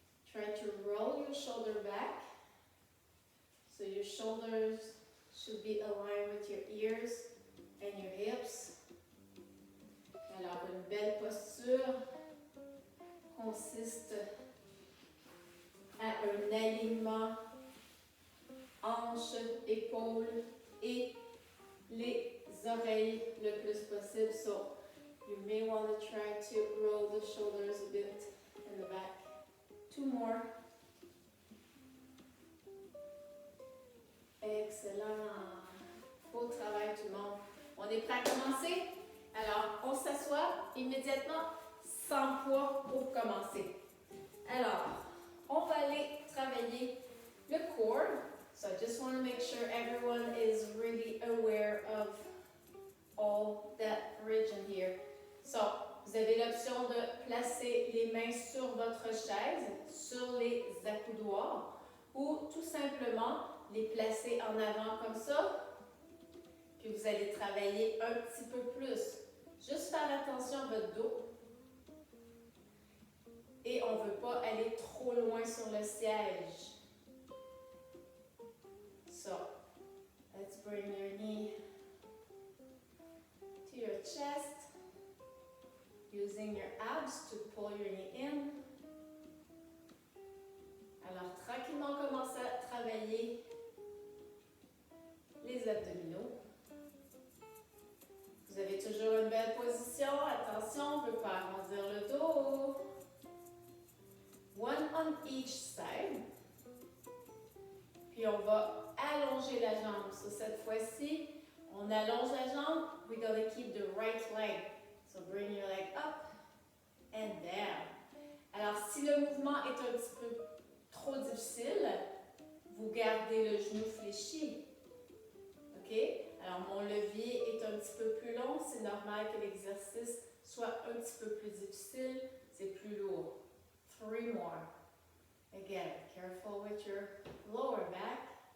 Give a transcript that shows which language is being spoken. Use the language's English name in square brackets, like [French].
[English] Try to roll your shoulder back. So your shoulders should be aligned with your ears and your hips. [French] Alors, une belle posture consiste à un alignement hanches, épaules et les oreilles le plus possible. [English] So you may want to try to roll the shoulders a bit in the back. 2 more. Excellent. [French] Beau travail tout le monde. On est prêt à commencer? Alors, on s'assoit immédiatement sans poids pour commencer. Alors, on va aller travailler le core. [English] So I just want to make sure everyone is really aware of all that region here. [French] So, vous avez l'option de placer les mains sur votre chaise, sur les accoudoirs, ou tout simplement les placer en avant comme ça. Puis vous allez travailler un petit peu plus. Juste faire attention à votre dos. Et on ne veut pas aller trop loin sur le siège. [English] So, let's bring your knee to your chest, using your abs to pull your knee in. [French] Alors, tranquillement, commencez à travailler les abdominaux. Vous avez toujours une belle position. Attention, on ne veut pas arrondir le dos. [English] One on each side. [French] Puis on va allonger la jambe. So, cette fois-ci, on allonge la jambe. [English] We're going to keep the right leg. So bring your leg up and down. [French] Alors, si le mouvement est un petit peu trop difficile, vous gardez le genou fléchi. OK? Alors, mon levier est un petit peu plus long. C'est normal que l'exercice soit un petit peu plus difficile. C'est plus lourd. [English] 3 more. Again, careful with your lower back.